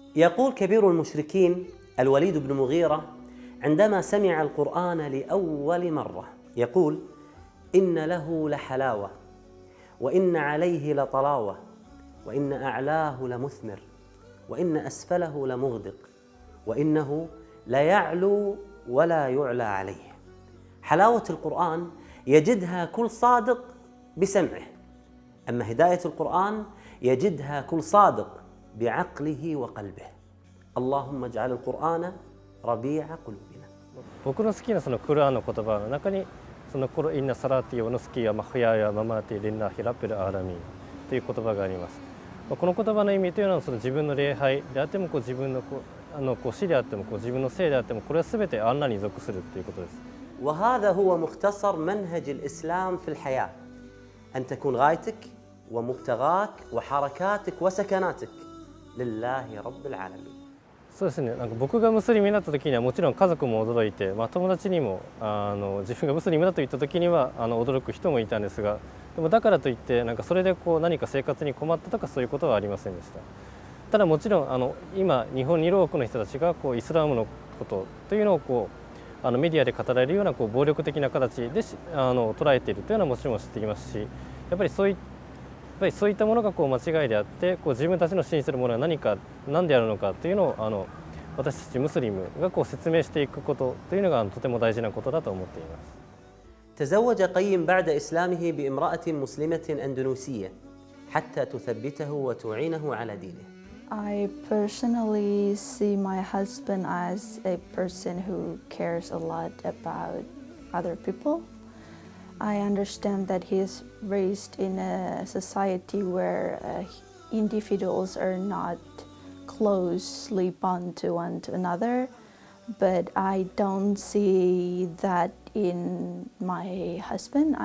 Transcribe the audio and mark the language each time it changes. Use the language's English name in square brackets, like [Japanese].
[Arabic] يقول كبير المشركين الوليد بن مغيرة عندما سمع القرآن لأول مرة يقول: إن له لحلاوة وإن عليه لطلاوة وإن أعلاه لمثمر وإن أسفله لمغدق وإنه ليعلو ولا يعلى عليه. حلاوة القرآن يجدها كل صادق بسمعه، أما هداية القرآن يجدها كل صادق بعقله وقلبه. اللهم اجعل القرآن ربيع قلوبنا. [Japanese] 僕の好きなそのクルアンの言葉の中にその [Arabic] コロインナサラティオノスキヤマフヤヤママティリンナヒラペルアラミン [Japanese] という言葉があります。この言葉の意味というのはその自分の礼拝であっても自分の死であっても自分の生であってもこれはすべてアンラに属するということです。 [Arabic] وهذا هو مختصر منهج الإسلام في الحياة، أن تكون غايتك ومبتغاك وحركاتك وسكناتك لله رب العالمين. [Japanese] そうですね。なんか僕がムスリムになった時にはもちろん家族も驚いて、友達にも自分がムスリムだと言った時には驚く人もいたんですが、でもだからといってなんかそれで何か生活に困ったとかそういうことはありませんでした。ただもちろん今日本にいる多くの人たちがイスラムのことというのをメディアで語られるような暴力的な形で捉えているというのはもちろん知っていますし、やっぱりそういったものが間違いであって自分たちの信じているものは何であるのかというのを私たちムスリムが説明していくことというのがとても大事なことだと思っています。 [Arabic] تزوج قيم بعد إسلامه بامرأة مسلمة أندونيسية حتى تثبته وتعينه على دينه. [English] I personally see my husband as a person who cares a lot about other people. I understand that he is raised in a society where individuals are not closely bound to one to another, but I don't see that in my husband.